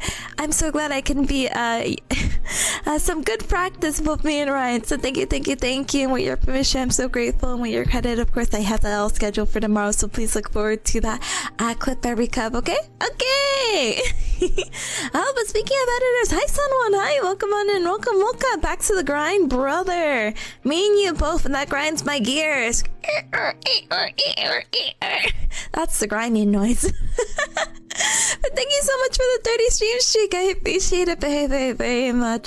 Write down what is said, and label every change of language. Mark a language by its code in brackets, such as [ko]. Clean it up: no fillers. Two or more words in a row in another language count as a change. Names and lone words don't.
[en] I'm so glad I can be some good practice with me and Ryan. So thank you. And with your permission, I'm so grateful. And with your credit, of course, I have that all scheduled for tomorrow. So please look forward to that clip every cub. Okay. Oh, but speaking of editors, hi Sunwon, hi, welcome on in, welcome back to the grind, brother. Me and you both, and that grinds my gears. That's the grinding noise. But thank you so much for the 30 stream streak. I appreciate it very, very much.